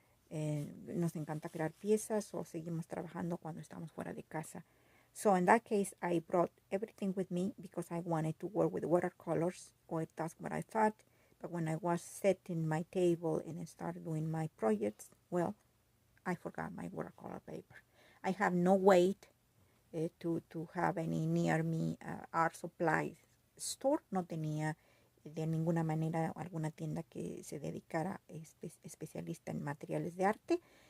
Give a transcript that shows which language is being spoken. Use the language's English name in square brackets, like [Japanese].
[Spanish] Nos encanta crear piezas o seguimos trabajando cuando estamos fuera de casa. [English] So in that case, I brought everything with me because I wanted to work with watercolors, or that's what I thought. But when I was setting my table and I started doing my projects, well, I forgot my watercolor paper. I have no way to have any near me art supply store. [Spanish] No tenía de ninguna manera alguna tienda que se dedicara especialista en materiales de arte.